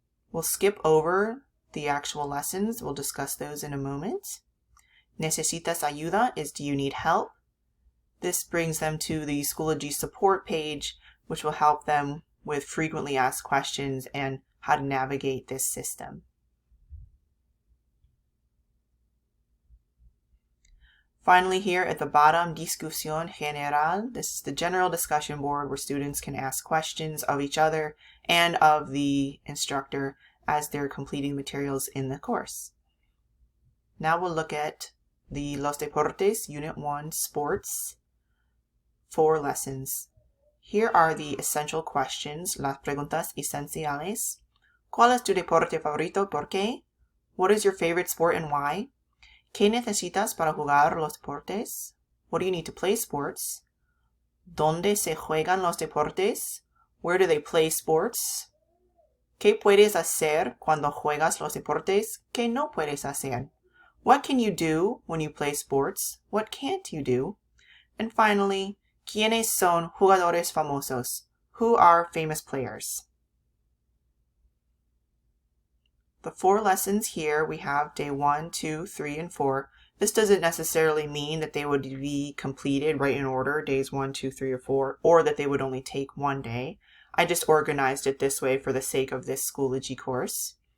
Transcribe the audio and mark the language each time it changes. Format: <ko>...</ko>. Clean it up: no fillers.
<en>We'll skip over the actual lessons. We'll discuss those in a moment.</en> <es>Necesitas ayuda</es> <en>is do you need help? This brings them to the Schoology support page, which will help them with frequently asked questions and how to navigate this system. Finally, here at the bottom, Discusión General. This is the general discussion board where students can ask questions of each other and of the instructor as they're completing materials in the course. Now we'll look at the Los Deportes Unit 1 Sports 4 lessons. Here are the essential questions,</en> <es>las preguntas esenciales. ¿Cuál es tu deporte favorito? ¿Por qué?</es> <en>What is your favorite sport and why?</en> <es>¿Qué necesitas para jugar los deportes?</es> <en>What do you need to play sports?</en> <es>¿Dónde se juegan los deportes?</es> <en>Where do they play sports?</en> <es>¿Qué puedes hacer cuando juegas los deportes? ¿Qué no puedes hacer?</es> <en>What can you do when you play sports? What can't you do? And finally,</en> <es>¿quiénes son jugadores famosos?</es> <en>Who are famous players? The 4 lessons here, we have day 1, 2, 3, and 4. This doesn't necessarily mean that they would be completed right in order, days 1, 2, 3, or 4, or that they would only take 1 day. I just organized it this way for the sake of this Schoology course.</en>